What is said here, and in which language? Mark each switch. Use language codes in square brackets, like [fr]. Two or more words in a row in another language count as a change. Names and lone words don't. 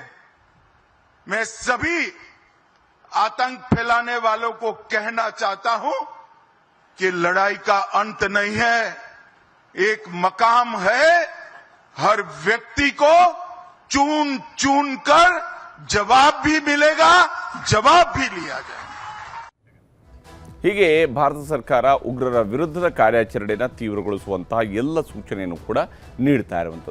[hi] मैं सभी आतंक फैलाने वालों को कहना चाहता हूं कि लड़ाई का अंत नहीं है, एक मकाम है। हर व्यक्ति को चुन चुन कर जवाब भी मिलेगा, जवाब भी लिया जाएगा। [kn] ಹೀಗೆ ಭಾರತ ಸರ್ಕಾರ ಉಗ್ರರ ವಿರುದ್ಧದ ಕಾರ್ಯಾಚರಣೆಯನ್ನು ತೀವ್ರಗೊಳಿಸುವಂತಹ ಎಲ್ಲ ಸೂಚನೆಯನ್ನು ಕೂಡ ನೀಡ್ತಾ ಇರುವಂಥದ್ದು.